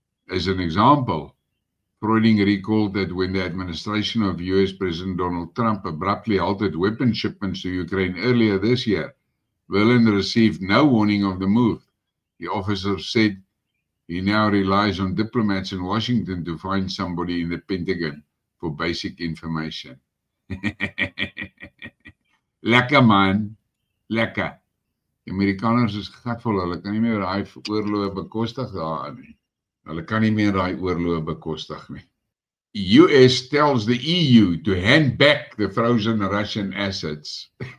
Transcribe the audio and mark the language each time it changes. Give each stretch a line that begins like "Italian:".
English: As an example, Freuding recalled that when the administration of US President Donald Trump abruptly halted weapon shipments to Ukraine earlier this year, Berlin received no warning of the move. The officer said he now relies on diplomats in Washington to find somebody in the Pentagon for basic information.
Afrikaans: Lekker man, lekker. Die Amerikaners is gatvol, hulle kan nie meer daai oorloë bekostig daar nie. Hulle kan nie meer daai oorloë bekostig nie.
English: US tells the EU to hand back the frozen Russian assets.